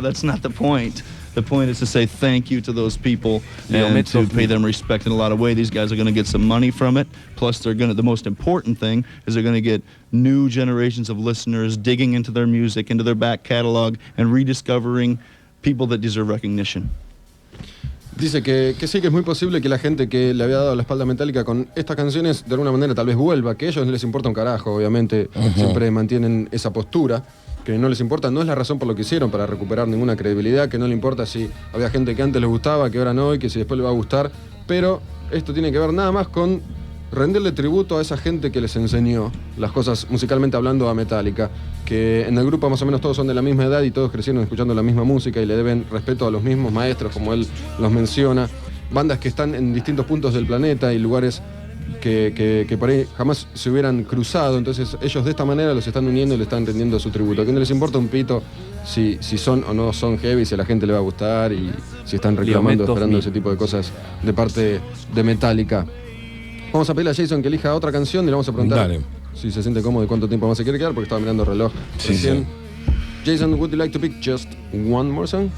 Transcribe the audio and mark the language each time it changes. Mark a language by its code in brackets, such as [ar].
[en] That's not the point. The point is to say thank you to those people and to pay them respect in a lot of ways. These guys are going to get some money from it. Plus, they're going to, the most important thing is they're going to get new generations of listeners digging into their music, into their back catalog, and rediscovering people that deserve recognition. [es] Dice que sí, que es muy posible que la gente que le había dado la espalda a Metallica con estas canciones de alguna manera tal vez vuelva, que a ellos no les importa un carajo, obviamente. Siempre mantienen esa postura, que no les importa, no es la razón por lo que hicieron, para recuperar ninguna credibilidad, que no le importa si había gente que antes les gustaba, que ahora no, y que si después le va a gustar, pero esto tiene que ver nada más con rendirle tributo a esa gente que les enseñó las cosas musicalmente hablando a Metallica, que en el grupo más o menos todos son de la misma edad y todos crecieron escuchando la misma música y le deben respeto a los mismos maestros, como él los menciona. Bandas que están en distintos puntos del planeta y lugares que por ahí jamás se hubieran cruzado, entonces ellos de esta manera los están uniendo y le están rendiendo su tributo, que no les importa un pito si son o no son heavy, si a la gente le va a gustar y si están reclamando, esperando ese tipo de cosas de parte de Metallica. Vamos a pedirle a Jason que elija otra canción y le vamos a preguntar si se siente cómodo y cuánto tiempo más se quiere quedar, porque estaba mirando el reloj recién. [en] Jason, would you like to pick just one more song?